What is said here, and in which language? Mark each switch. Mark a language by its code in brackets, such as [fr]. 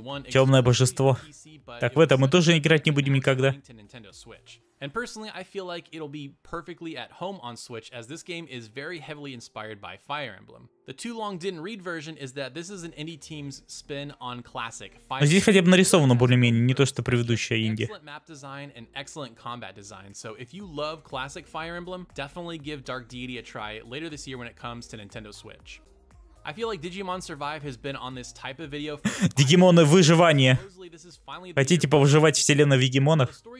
[ru] Темное божество. Так в это мы тоже играть не будем никогда. [en] And personally, I feel like it'll be perfectly at home on Switch, as this game is very heavily inspired by Fire Emblem. The too long didn't read version is that this is an indie team's spin on classic Fire Emblem. [ru] Здесь хотя бы нарисовано более-менее, не то что предыдущая инди. [en] Excellent map design and excellent combat design. So if you love classic Fire Emblem, definitely give Dark Deity a try later this year when it comes to Nintendo Switch. I feel like Digimon Survive has been on this type of video for [ru] Дигимоны выживание. Хотите повыживать вселенную Вигимонов?